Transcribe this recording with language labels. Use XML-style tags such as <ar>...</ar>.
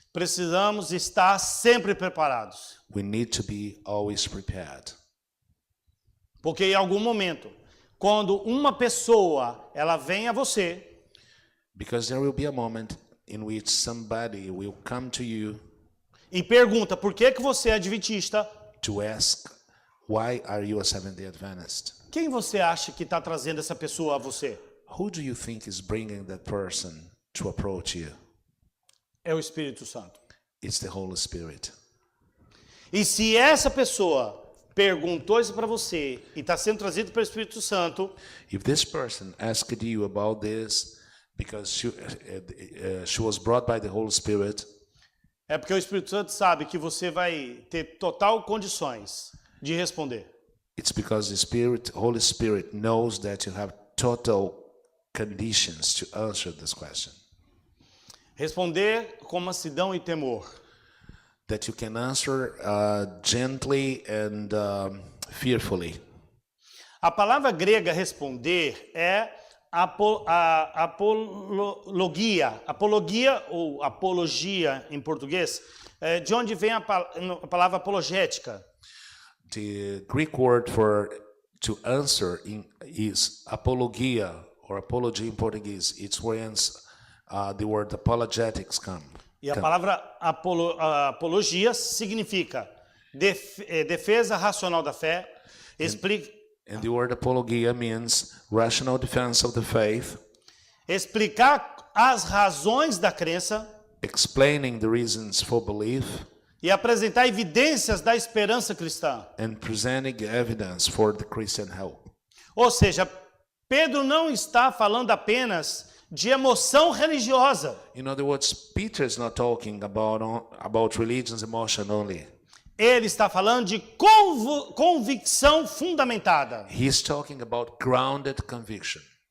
<pt>precisamos estar sempre preparados.</pt> <en>We need to be always prepared.</en> <pt>Porque em algum momento, quando uma pessoa ela vem a você,</pt> <en>Because there will be a moment in which somebody will come to you</en> <pt>e pergunta por que você é adventista,</pt> <en>to ask, why are you a Seventh-day Adventist?</en> <pt>quem você acha que está trazendo essa pessoa a você?</pt> <en>Who do you think is bringing that person to approach you?</en> <pt>É o Espírito Santo.</pt> <en>It's the Holy Spirit.</en> <pt>E se essa pessoa perguntou isso para você e está sendo trazido pelo Espírito Santo,</pt> <en>If this person asked you about this because she was brought by the Holy Spirit,</en> <pt>é porque o Espírito Santo sabe que você vai ter total condições de responder.</pt> <en>it's because the Holy Spirit knows that you have total conditions to answer this question.</en> <pt>Responder com mansidão e temor.</pt> <en>That you can answer gently and fearfully.</en> <pt>A palavra grega responder é apologia. Apologia ou apologia em português, de onde vem a palavra apologética.</pt> <en>The Greek word for to answer is apologia, or apology in Portuguese. It's where the word apologetics come.</en> <pt>E a palavra apologia significa defesa racional da fé,</pt> <en>And the word apologia means rational defense of the faith,</en> <pt>explicar as razões da crença</pt> <en>explaining the reasons for belief,</en> <pt>e apresentar evidências da esperança cristã.</pt> <en>and presenting evidence for the Christian hope.</en> <pt>Ou seja, Pedro não está falando apenas de emoção religiosa.</pt> <en>In other words, Peter is not talking about religion's emotion only.</en> <pt>Ele está falando de convicção fundamentada.</pt> <en>He's talking about grounded conviction.</en>